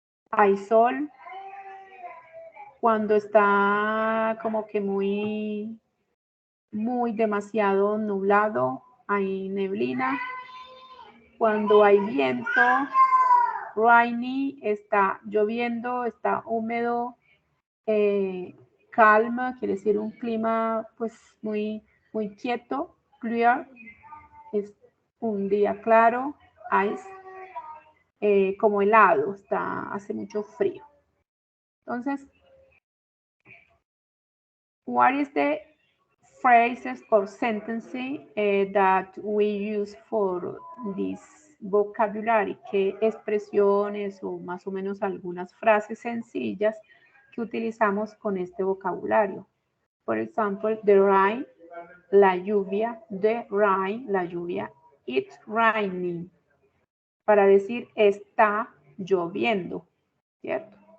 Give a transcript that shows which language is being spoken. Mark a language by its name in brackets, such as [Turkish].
[Spanish] hay sol, cuando está como que muy demasiado nublado, hay neblina, cuando hay viento, rainy, está lloviendo, está húmedo, calma, quiere decir un clima pues muy quieto, clear, es un día claro, ice, como helado, hace mucho frío. [English] Entonces, what is the phrases or sentences that we use for this vocabulary? [Spanish] ¿Qué expresiones o más o menos algunas frases sencillas que utilizamos con este vocabulario? Por ejemplo, [English] the rain, [Spanish] la lluvia, the rain, la lluvia, [English] it's raining, [Spanish] para decir está lloviendo, ¿cierto?